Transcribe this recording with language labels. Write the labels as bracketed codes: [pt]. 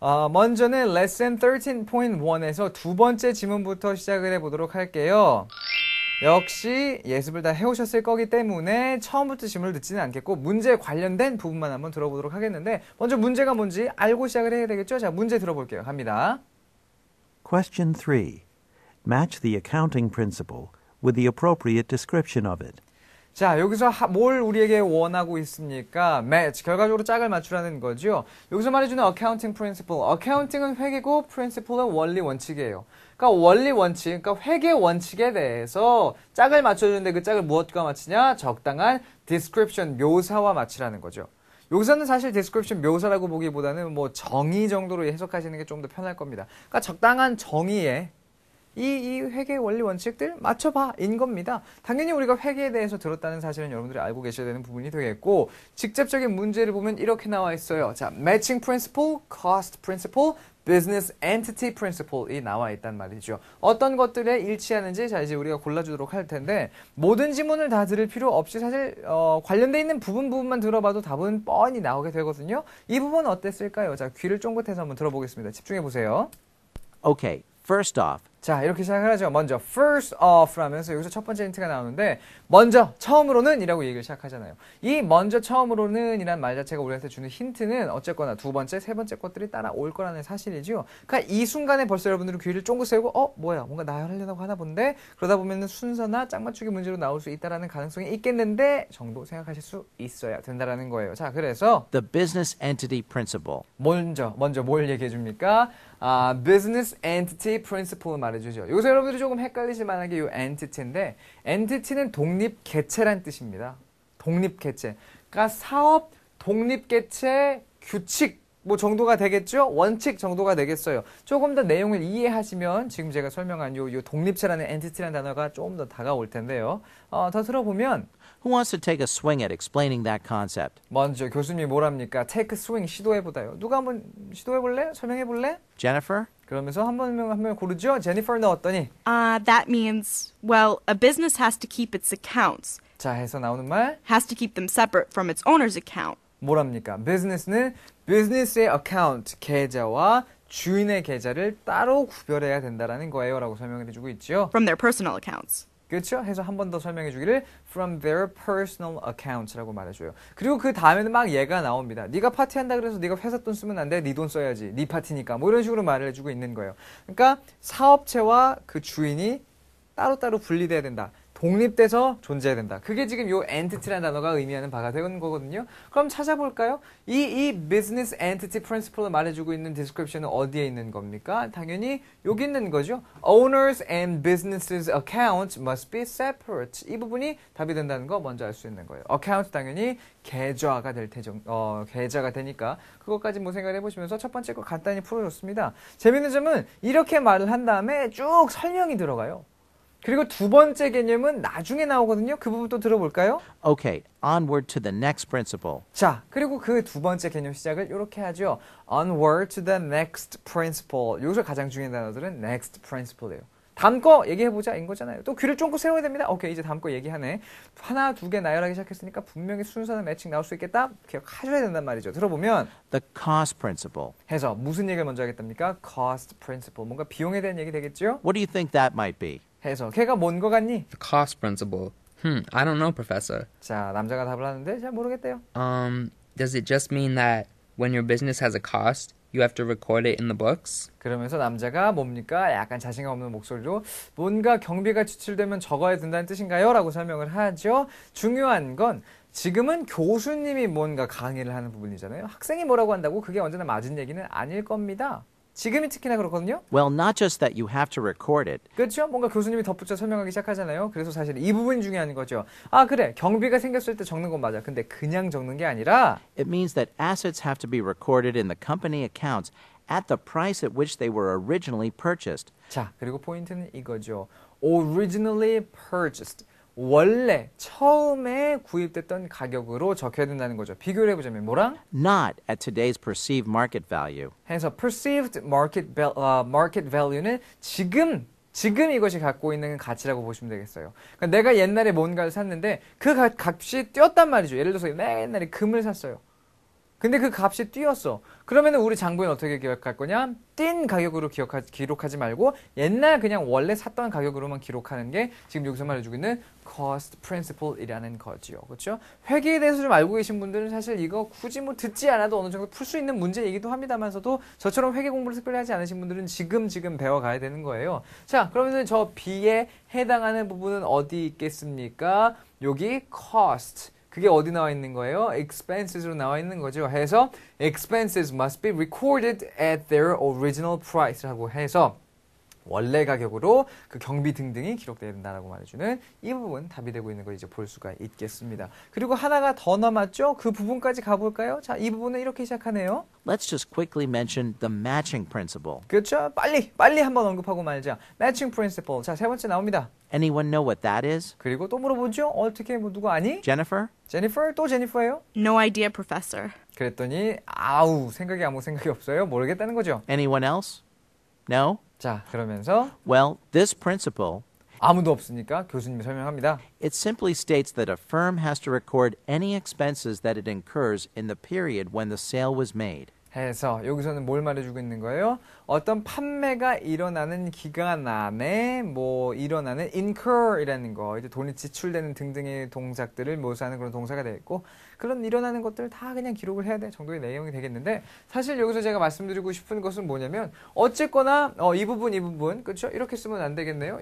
[ko] 먼저는 레슨 13.1에서 두 번째 지문부터 시작을 해보도록 할게요. 역시 예습을 다 해오셨을 거기 때문에 처음부터 지문을 듣지는 않겠고 문제 관련된 부분만 한번 들어보도록 하겠는데 먼저 문제가 뭔지 알고 시작을 해야 되겠죠? 자 문제 들어볼게요. 갑니다. [en] Question 3. Match the accounting principle with the appropriate description of it. [ko] 자 여기서 뭘 우리에게 원하고 있습니까? match, 결과적으로 짝을 맞추라는 거죠. 여기서 말해주는 accounting principle, accounting은 회계고 principle은 원리 원칙이에요. 그러니까 원리 원칙, 그러니까 회계 원칙에 대해서 짝을 맞춰주는데 그 짝을 무엇과 맞추냐? 적당한 description, 묘사와 맞추라는 거죠. 여기서는 사실 description 묘사라고 보기보다는 뭐 정의 정도로 해석하시는 게 좀 더 편할 겁니다. 그러니까 적당한 정의에 이 회계 원리 원칙들 맞춰봐 인 겁니다. 당연히 우리가 회계에 대해서 들었다는 사실은 여러분들이 알고 계셔야 되는 부분이 되겠고 직접적인 문제를 보면 이렇게 나와 있어요. 자, matching principle, cost principle, business entity principle이 나와 있단 말이죠. 어떤 것들에 일치하는지 자 이제 우리가 골라주도록 할 텐데 모든 지문을 다 들을 필요 없이 사실 관련돼 있는 부분만 들어봐도 답은 뻔히 나오게 되거든요. 이 부분 어땠을까요? 자 귀를 쫑긋해서 한번 들어보겠습니다. 집중해 보세요. [en] Okay, first off, [ko] 자 이렇게 시작을 하죠. 먼저 [en] first off [ko] 라면서 여기서 첫 번째 힌트가 나오는데 먼저 처음으로는 이라고 얘기를 시작하잖아요. 이 먼저 처음으로는 이란 말 자체가 우리한테 주는 힌트는 어쨌거나 두 번째 세 번째 것들이 따라올 거라는 사실이죠. 그러니까 이 순간에 벌써 여러분들은 귀를 쫑긋 세우고 뭐야 뭔가 나열하려고 하나 본데 그러다 보면 순서나 짝 맞추기 문제로 나올 수 있다라는 가능성이 있겠는데 정도 생각하실 수 있어야 된다라는 거예요. 자 그래서 [en] the business entity principle. [ko] 먼저 뭘 얘기해 줍니까? business entity principle 말해주죠. 여기서 여러분들이 조금 헷갈리실 만한 게 이 entity인데 entity는 독립개체란 뜻입니다. 독립개체. 그러니까 사업 독립개체 규칙 뭐 정도가 되겠죠? 원칙 정도가 되겠어요. 조금 더 내용을 이해하시면 지금 제가 설명한 요 독립체라는 entity라는 단어가 조금 더 다가올 텐데요. 더 들어보면 [en] Who wants to take a swing at explaining that concept? [ko] 먼저 교수님이 뭐랍니까? [en] take a swing [ko] 시도해보다요. 누가 한번 시도해볼래? 설명해볼래? [en] Jennifer? [ko] 그러면서 한 명 고르죠? 제니퍼는 어떠니? [en] That means, well, a business has to keep its accounts, [ko] 자, 해서 나오는 말 [en] has to keep them separate from its owner's account. [ko] 뭐랍니까? 비즈니스는 비즈니스의 어카운트, 계좌와 주인의 계좌를 따로 구별해야 된다라는 거예요 라고 설명을 해주고 있죠. [en] From their personal accounts. [ko] 그렇죠? 해서 한 번 더 설명해 주기를 [en] from their personal accounts [ko] 라고 말해줘요. 그리고 그 다음에는 막 얘가 나옵니다. 네가 파티한다 그래서 네가 회사 돈 쓰면 안 돼. 네 돈 써야지. 네 파티니까. 뭐 이런 식으로 말을 해주고 있는 거예요. 그러니까 사업체와 그 주인이 따로따로 분리돼야 된다. 독립돼서 존재해야 된다. 그게 지금 요 entity라는 단어가 의미하는 바가 되는 거거든요. 그럼 찾아볼까요? 이 business entity principle을 말해주고 있는 description은 어디에 있는 겁니까? 당연히 여기 있는 거죠. [en] Owners and businesses accounts must be separate. [ko] 이 부분이 답이 된다는 거 먼저 알 수 있는 거예요. account 당연히 계좌가 될 테죠. 계좌가 되니까 그것까지 뭐 생각을 해보시면서 첫 번째 거 간단히 풀어줬습니다. 재밌는 점은 이렇게 말을 한 다음에 쭉 설명이 들어가요. 그리고 두 번째 개념은 나중에 나오거든요. 그 부분 또 들어볼까요? [en] Okay, onward to the next principle. [ko] 자, 그리고 그 두 번째 개념 시작을 이렇게 하죠. [en] Onward to the next principle. [ko] 여기서 가장 중요한 단어들은 next principle예요. 다음 거 얘기해보자 인 거잖아요. 또 귀를 쫑긋 세워야 됩니다. 오케이, 이제 다음 거 얘기하네. 하나, 두 개 나열하기 시작했으니까 분명히 순서는 매칭 나올 수 있겠다. 기억하셔야 된단 말이죠. 들어보면 [en] The cost principle. [ko] 해서 무슨 얘기를 먼저 하겠답니까? [en] cost principle. [ko] 뭔가 비용에 대한 얘기 되겠죠? [en] What do you think that might be? [ko] 해서 걔가 뭔 거 같니? [en] The cost principle. I don't know, Professor. [ko] 자, 남자가 답을 하는데 잘 모르겠대요. [en] Does it just mean that when your business has a cost, you have to record it in the books? [ko] 그러면서 남자가 뭡니까? 약간 자신감 없는 목소리로 뭔가 경비가 지출되면 적어야 된다는 뜻인가요? 라고 설명을 하죠. 중요한 건 지금은 교수님이 뭔가 강의를 하는 부분이잖아요. 학생이 뭐라고 한다고 그게 언제나 맞은 얘기는 아닐 겁니다. 지금이 특히나 그렇거든요. [en] Well, not just that you have to record it. [ko] 그렇죠? 뭔가 교수님이 덧붙여 설명하기 시작하잖아요. 그래서 사실 이 부분이 중요한 거죠. 아, 그래. 경비가 생겼을 때 적는 건 맞아. 근데 그냥 적는 게 아니라 [en] It means that assets have to be recorded in the company accounts at the price at which they were originally purchased. [ko] 자, 그리고 포인트는 이거죠. [en] originally purchased. [ko] 원래 처음에 구입됐던 가격으로 적혀야 된다는 거죠. 비교를 해보자면 뭐랑? [en] Not at today's perceived market value. [ko] 해서 perceived market value는 지금 이것이 갖고 있는 가치라고 보시면 되겠어요. 그러니까 내가 옛날에 뭔가를 샀는데 그 값이 뛰었단 말이죠. 예를 들어서 내가 옛날에 금을 샀어요. 근데 그 값이 뛰었어. 그러면은 우리 장부에는 어떻게 기억할 거냐? 뛴 가격으로 기록하지 말고 옛날 그냥 원래 샀던 가격으로만 기록하는 게 지금 여기서 말해주고 있는 cost principle이라는 거지요. 그렇죠? 회계에 대해서 좀 알고 계신 분들은 사실 이거 굳이 뭐 듣지 않아도 어느 정도 풀 수 있는 문제이기도 합니다만서도 저처럼 회계 공부를 특별히 하지 않으신 분들은 지금 배워가야 되는 거예요. 자, 그러면 저 B에 해당하는 부분은 어디 있겠습니까? 여기 cost. 그게 어디 나와 있는 거예요? expenses로 나와 있는 거죠. 해서 [en] expenses must be recorded at their original price [ko] 라고 해서 원래 가격으로 그 경비 등등이 기록돼야 된다라고 말해주는 이 부분 답이 되고 있는 걸 이제 볼 수가 있겠습니다. 그리고 하나가 더 남았죠? 그 부분까지 가볼까요? 자, 이 부분은 이렇게 시작하네요. [en] Let's just quickly mention the matching principle. [ko] 그렇죠? 빨리 한번 언급하고 말자. matching principle. 자, 세 번째 나옵니다. [en] Anyone know what that is? [ko] 그리고 또 물어보죠? 어떻게 뭐 누구 아니? [en] Jennifer? [ko] 제니퍼? 또 제니퍼예요? [en] No idea, Professor. [ko] 그랬더니 아무 생각이 없어요. 모르겠다는 거죠. [en] Anyone else? No? [ko] 자, 그러면서 [en] Well, this principle, [ko] 아무도 없으니까 교수님이 설명합니다. [en] it simply states that a firm has to record any expenses that it incurs in the period when the sale was made. [ko] 해서 여기서는 뭘 말해주고 있는 거예요? 어떤 판매가 일어나는 기간 안에 뭐 일어나는 incur이라는 거, 이제 돈이 지출되는 등등의 동작들을 묘사하는 그런 동사가 되겠고, 그런 일어나는 것들 다 그냥 기록을 해야 될 정도의 내용이 되겠는데, 사실 여기서 제가 말씀드리고 싶은 것은 뭐냐면 어쨌거나 이 부분 그렇죠? 이렇게 쓰면 안 되겠네요.